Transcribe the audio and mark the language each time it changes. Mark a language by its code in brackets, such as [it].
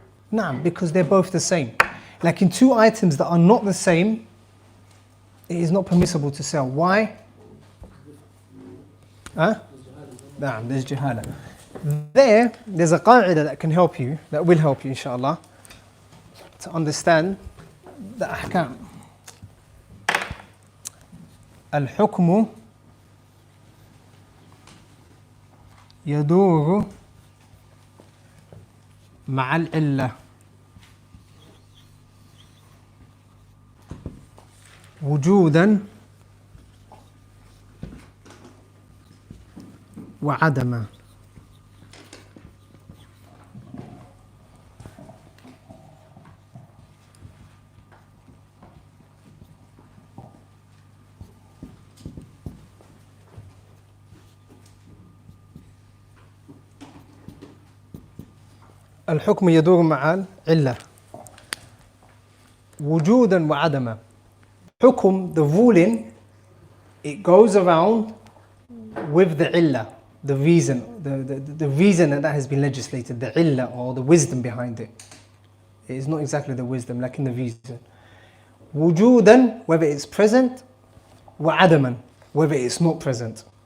[en] Nah, because they're both the same. Like in two items that are not the same, it is not permissible to sell. Why? There's jahala. There's a qa'idah that can help you, that will help you inshallah, to understand the ahkam. [ar] Al-hukmu يدور مع العلة وجودا وعدما. الحكم يدور مع العلة وجودا وعدما. [en] حكم, the ruling, it goes around with the illah, the reason, the reason that has been legislated, the illah or the wisdom behind it. It is not exactly the wisdom, like in the reason. Wujudan, whether it's present, wa adaman, whether it's not present.